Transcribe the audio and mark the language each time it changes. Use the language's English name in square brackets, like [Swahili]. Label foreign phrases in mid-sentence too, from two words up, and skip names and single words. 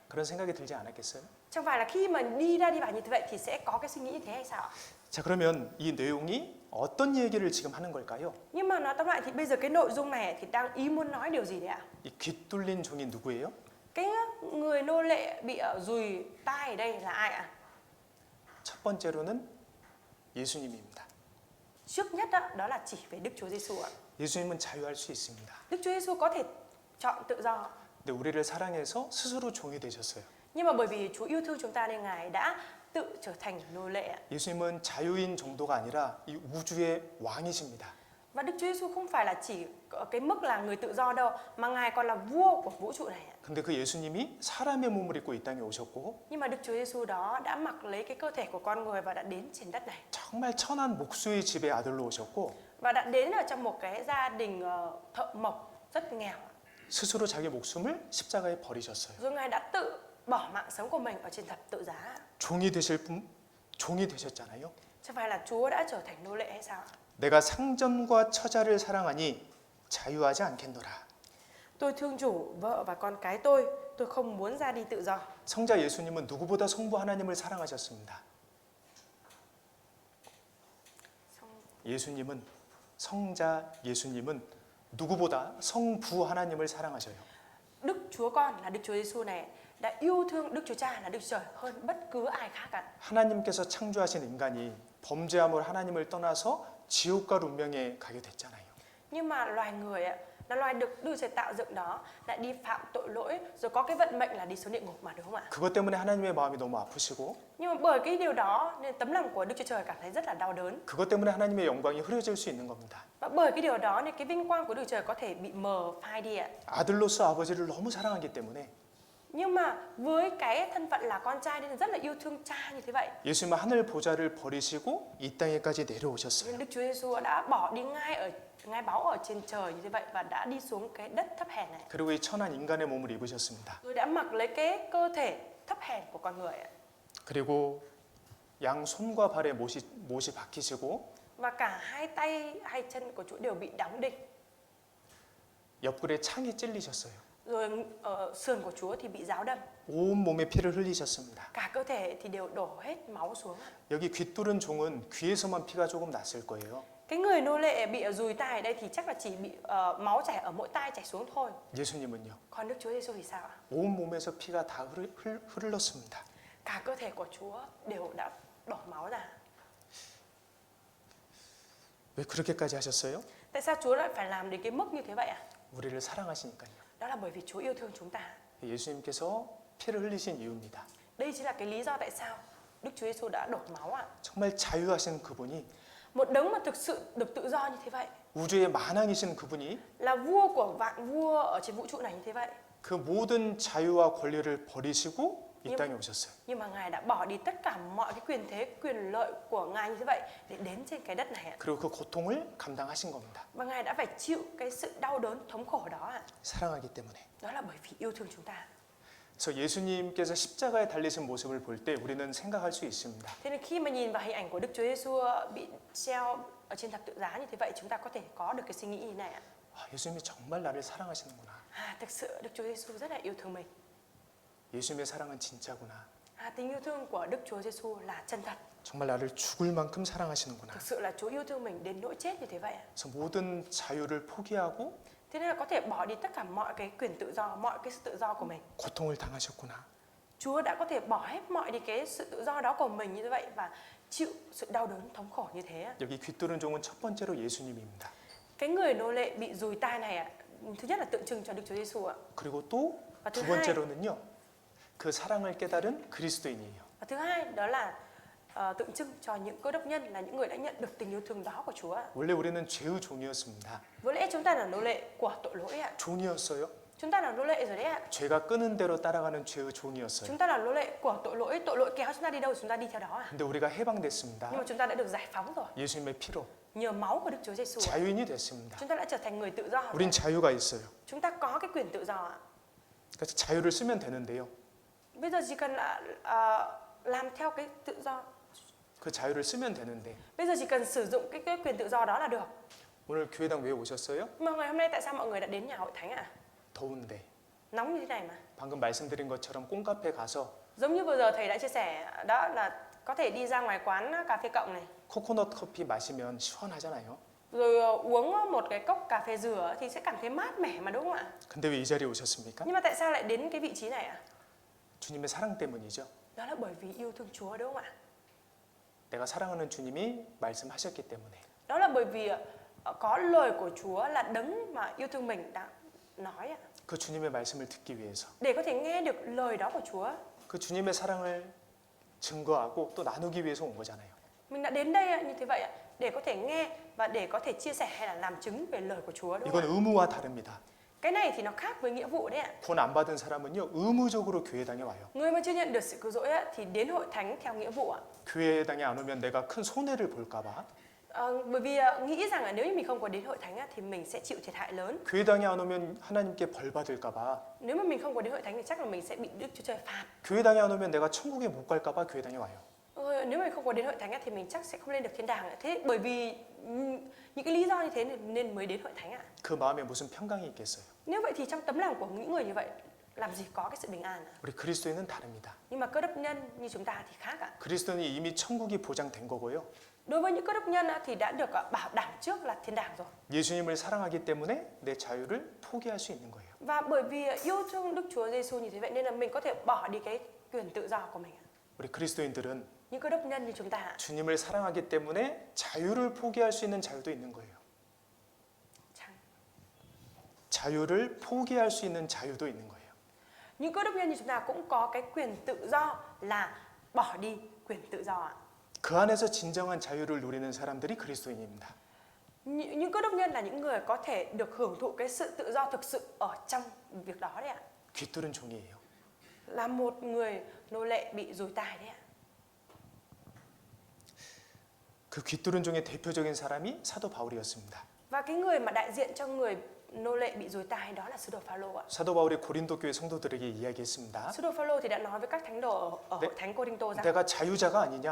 [Korean] 그런 생각이 들지 않았겠어요? [Vietnamese] Chẳng phải là khi mà đi ra đi vào như thế vậy thì sẽ có cái suy nghĩ như thế hay sao? [Korean] 자, 그러면 이 내용이 어떤 얘기를 지금 하는 걸까요? [Vietnamese] Nhưng mà nói tóm lại thì bây giờ cái nội dung này thì đang ý muốn nói điều gì đấy ạ? [Korean] 이 귀뚫린 종이 누구예요? [Vietnamese] Cái người nô lệ bị dùi tai ở đây là ai ạ? [Korean] 첫 번째로는 예수님입니다. [Vietnamese] Trước nhất đó là chỉ về Đức Chúa Giêsu ạ. [Korean] 예수님은 자유할 수 있습니다. [Vietnamese] Đức Chúa Giêsu có thể chọn tự do. [Korean] 근데 우리를 사랑해서 스스로 종이 되셨어요. [Vietnamese] Nhưng mà bởi vì Chúa yêu thương chúng ta nên Ngài đã tự trở thành nô lệ ạ. [Korean] 예수님은 자유인 정도가 아니라 이 우주의 왕이십니다. [Vietnamese] Và Đức Chúa Giêsu không phải là chỉ ở cái mức là người tự do đâu, mà Ngài còn là vua của vũ trụ này ạ. [Korean] 근데 그 예수님이 사람의 몸을 입고 이 땅에 오셨고 [Vietnamese] Nhưng mà Đức Chúa Giêsu đó đã mặc lấy cái cơ thể của con người và đã đến trên đất này. [Korean] 정말 천한 목수의 집에 아들로 오셨고 [Vietnamese] Và đã đến ở trong một cái gia đình thợ mộc rất nghèo. [Korean] 스스로 자기 목숨을 십자가에 버리셨어요. [Vietnamese] Rồi Ngài đã tự bỏ mạng sống của mình ở trên thập tự giá. [Korean] 종이 되실 분 종이 되셨잖아요. [Vietnamese] Chẳng phải là Chúa đã trở thành nô lệ hay sao? [Korean] 내가 상전과 처자를 사랑하니 자유하지 않겠노라. [Vietnamese] Tôi thương chủ, vợ và con cái tôi không muốn ra đi tự do. [Korean] 성자 예수님은 누구보다 성부 하나님을 사랑하셨습니다. 예수님은 성자 예수님은 누구보다 성부 하나님을 사랑하셔요. [Vietnamese] Đức Chúa Con là Đức Chúa Giêsu này đã yêu thương Đức Chúa Cha là Đức Trời hơn bất cứ ai khác cả. [Korean] 하나님께서 창조하신 인간이 범죄함으로 하나님을 떠나서 지옥과 운명에 가게 됐잖아요. [Vietnamese] Nhưng mà loài người là loài được Đức Trời tạo dựng đó lại đi phạm tội lỗi rồi có cái vận mệnh là đi xuống địa ngục mà, đúng không ạ? [Korean] 그것 때문에 하나님의 마음이 너무 아프시고 [Vietnamese] Nhưng mà bởi cái điều đó nên tấm lòng của Đức Chúa Trời cảm thấy rất là đau đớn. [Korean] 그것 때문에 하나님의 영광이 흐려질 수 있는 겁니다. [Vietnamese] Và bởi cái điều đó nên cái vinh quang của Đức Trời có thể bị mờ phai đi ạ. [Korean] 아들로서 아버지를 너무 사랑하기 때문에 [Vietnamese] Nhưng mà với cái thân phận là con trai nên rất là yêu thương cha như thế vậy. [Korean] 예수님은 하늘 보좌를 버리시고 이 땅에까지 내려오셨어요. [Vietnamese] Nên Đức Chúa Giêsu đã bỏ đi ngai báu ở trên trời như thế vậy và đã đi xuống cái đất thấp hèn này. [Korean] 그리고 이 천한 인간의 몸을 입으셨습니다. [Vietnamese] Rồi đã mặc lấy cái cơ thể thấp hèn của con người ạ. [Korean] 그리고 양 손과 발에 못이 박히시고 [Vietnamese] Và cả hai tay hai chân của Chúa đều bị đóng đinh. [Korean] 옆구리에 창이 찔리셨어요. [Vietnamese] Rồi sườn của Chúa thì bị giáo đâm. [Korean] 온 몸에 피를 흘리셨습니다. [Vietnamese] Cả cơ thể thì đều đổ hết máu xuống. [Korean] 여기 귀뚫은 종은 귀에서만 피가 조금 났을 거예요. [Vietnamese] Cái người nô lệ bị dùi tai ở đây thì chắc là chỉ bị máu chảy ở mỗi tai chảy xuống thôi. [Korean] 예수님은요. [Vietnamese] Còn Đức Chúa Giêsu thì sao ạ? [Korean] 온 몸에서 피가 다 흘렀습니다. [Vietnamese] Cả cơ thể của Chúa đều đã đổ máu ra. [Korean] 왜 그렇게까지 하셨어요? [Vietnamese] Tại sao Chúa lại phải làm đến cái mức như thế vậy ạ? [Korean] 우리를 사랑하시니까요. [Vietnamese] Đó là bởi vì Chúa yêu thương chúng ta. [Korean] 예수님께서 피를 흘리신 이유입니다. [Vietnamese] Đây chính là cái lý do tại sao Đức Chúa Giêsu đã đổ máu ạ. [Korean] 정말 자유하신 그분이 [Vietnamese] Một đấng mà thực sự được tự do như thế vậy, [Korean] 우주의 만왕이신 그분이 [Vietnamese] là vua của vạn vua ở trên vũ trụ này như thế vậy. [Korean] 그 모든 자유와 권리를 버리시고 이 땅에 오셨어요. [Vietnamese] Nhưng mà Ngài đã bỏ đi tất cả mọi cái quyền thế, quyền lợi của Ngài như thế vậy để đến trên cái đất này ạ. [Korean] 그리고 그 고통을 감당하신 겁니다. [Vietnamese] Và Ngài đã phải chịu cái sự đau đớn, thống khổ đó ạ. [Korean] 사랑하기 때문에. [Vietnamese] Đó là bởi vì yêu thương chúng ta. [Korean] 그래서 예수님께서 십자가에 달리신 모습을 볼 때 우리는 생각할 수 있습니다. [Vietnamese] Thế nên khi mà nhìn vào hình ảnh của Đức Chúa Giêsu bị treo ở trên thập tự giá như thế vậy, chúng ta có thể có được cái suy nghĩ như này ạ. [Korean] 예수님이 정말 나를 사랑하시는구나. [Vietnamese] Thực sự Đức Chúa Giêsu rất là yêu thương mình. [Korean] 예수님의 사랑은 진짜구나. [Vietnamese] Tình yêu thương của Đức Chúa Giêsu là chân thật. [Korean] 정말 나를 죽을 만큼 사랑하시는구나. [Vietnamese] Thực sự là Chúa yêu thương mình đến nỗi chết như thế vậy ạ. [Korean] 그래서 모든 자유를 포기하고 [Vietnamese] Thế nên là có thể bỏ đi tất cả mọi cái quyền tự do, mọi cái sự tự do của mình. [Korean] 고통을 당하셨구나. [Vietnamese] Chúa đã có thể bỏ hết mọi đi cái sự tự do đó của mình như vậy và chịu sự đau đớn thống khổ như thế. [Korean] 여기 귀뚫은 종은 첫 번째로 예수님입니다. [Vietnamese] Cái người nô lệ bị dùi tai này ạ, thứ nhất là tượng trưng cho Đức Chúa Giêsu ạ. [Korean] 그리고 또 두 번째로는요. 그 사랑을 깨달은 그리스도인이에요. [Vietnamese] Và thứ hai đó là tượng trưng cho những cơ đốc nhân, là những người đã nhận được tình yêu thương đó của Chúa. [Korean] 원래 우리는 죄의 종이었습니다. [Vietnamese] Với lẽ chúng ta là nô lệ của tội lỗi ạ. [Korean] 종이었어요. [Vietnamese] Chúng ta là nô lệ rồi đấy ạ. [Korean] 죄가 끄는 대로 따라가는 죄의 종이었어요. [Vietnamese] Chúng ta là nô lệ của tội lỗi kéo chúng ta đi đâu chúng ta đi theo đó ạ. [Korean] 근데 우리가 해방됐습니다. [Vietnamese] Nhưng mà chúng ta đã được giải phóng rồi. [Korean] 예수님의 피로 [Vietnamese] Nhờ máu của Đức Chúa Giêsu, [Korean] 자유인이 됐습니다. [Vietnamese] chúng ta đã trở thành người tự do. [Korean] 우린 자유가 있어요. [Vietnamese] Chúng ta có cái quyền tự do ạ. [Korean] 그래서 자유를 쓰면 되는데요. [Vietnamese] Bây giờ chỉ cần là làm theo cái tự do. [Korean] 그 자유를 쓰면 되는데 [Vietnamese] Bây giờ chỉ cần sử dụng cái quyền tự do đó là được. [Korean] 오늘 교회당 왜 오셨어요? [Vietnamese] Mà ngày hôm nay tại sao mọi người đã đến nhà hội thánh ạ? [Korean] 더운데. [Vietnamese] Nóng như thế này mà. [Korean] 방금 말씀드린 것처럼 꽁카페 가서 [Vietnamese] Giống như vừa giờ thầy đã chia sẻ đó là có thể đi ra ngoài quán cà phê cộng này, [Korean] 코코넛 커피 마시면 시원하잖아요. [Vietnamese] rồi uống một cái cốc cà phê dừa thì sẽ cảm thấy mát mẻ mà đúng không ạ? [Korean] 근데 왜 이 자리에 오셨습니까? [Vietnamese] Nhưng mà tại sao lại đến cái vị trí này ạ? [Korean] 주님의 사랑 때문이죠. [Vietnamese] Đó là bởi vì yêu thương Chúa đúng không ạ? [Korean] 내가 사랑하는 주님이 말씀하셨기 때문에. [Vietnamese] Đó là bởi vì có lời của Chúa là đấng mà yêu thương mình đã nói ạ. [Korean] 그 주님의 말씀을 듣기 위해서. [Vietnamese] Để có thể nghe được lời đó của Chúa. [Korean] 그 주님의 사랑을 증거하고 또 나누기 위해서 온 거잖아요. [Vietnamese] Mình đã đến đây như thế vậy ạ, để có thể nghe và để có thể chia sẻ hay là làm chứng về lời của Chúa đúng không [Korean] 이건 [Vietnamese] ạ? [Korean] 의무와 다릅니다. [Vietnamese] Cái này thì nó khác với nghĩa vụ đấy ạ. [Korean] 구원 안 받은 사람은요 의무적으로 교회당에 와요. [Vietnamese] Người mà chưa nhận được sự cứu rỗi á, thì đến hội thánh theo nghĩa vụ ạ. [Korean] 교회당에 안 오면 내가 큰 손해를 볼까봐. [Vietnamese] Bởi vì nghĩ rằng là nếu như mình không có đến hội thánh á, thì mình sẽ chịu thiệt hại lớn. [Korean] 교회당에 안 오면 하나님께 벌 받을까봐. [Vietnamese] Nếu mà mình không có đến hội thánh thì chắc là mình sẽ bị Đức Chúa Trời phạt. [Korean] 교회당에 안 오면 내가 천국에 못 갈까봐 교회당에 와요. [Vietnamese] Nếu mình không có đến hội thánh á, thì mình chắc sẽ không lên được thiên đàng. Thế bởi vì những cái lý do như thế nên mới đến hội thánh ạ. [Korean] 그 마음에 무슨 평강이 있겠어요? [Vietnamese] Nếu vậy thì trong tấm lòng của những người như vậy làm gì có cái sự bình an ạ? [Korean] 우리 그리스도인은 다릅니다. [Vietnamese] Nhưng mà cơ đốc nhân như chúng ta thì khác ạ. [Korean] 그리스도인이 이미 천국이 보장된 거고요. [Vietnamese] Đối với những cơ đốc nhân á, thì đã được bảo đảm trước là thiên đàng rồi. [Korean] 예수님을 사랑하기 때문에 내 자유를 포기할 수 있는 거예요. [Vietnamese] Và bởi vì yêu thương Đức Chúa Giêsu như thế vậy nên là mình có thể bỏ đi cái quyền tự do của mình. [Korean] 우리 그리스도인들은 [Vietnamese] Những cơ đốc nhân như chúng ta [Korean] 주님을 사랑하기 때문에 자유를 포기할 수 있는 자유도 있는 거예요. 자유를 포기할 수 있는 자유도 있는 거예요. [Vietnamese] những cơ đốc nhân như chúng ta cũng có cái quyền tự do là bỏ đi quyền tự do ạ. [Korean] 그 안에서 진정한 자유를 누리는 사람들이 그리스도인입니다. [Vietnamese] Những cơ đốc nhân là những người có thể được hưởng thụ cái sự tự do thực sự ở trong việc đó đấy ạ. [Korean] 귀뚫은 종이에요. [Vietnamese] Là một người nô lệ bị dùi tai đấy ạ. [Korean] 그 귀뚫은 종의 대표적인 사람이 사도 바울이었습니다. [Vietnamese] Và cái người mà đại diện cho người nô lệ bị dùi tai đó là sứ đồ Phaolô ạ. [Korean] 사도 바울이 고린도 교회 성도들에게 이야기했습니다. [Vietnamese] Sứ đồ Phaolô thì đã nói với các thánh đồ ở hội thánh Cô-rinh-tô rằng [Korean] 내가 자유자가 아니냐?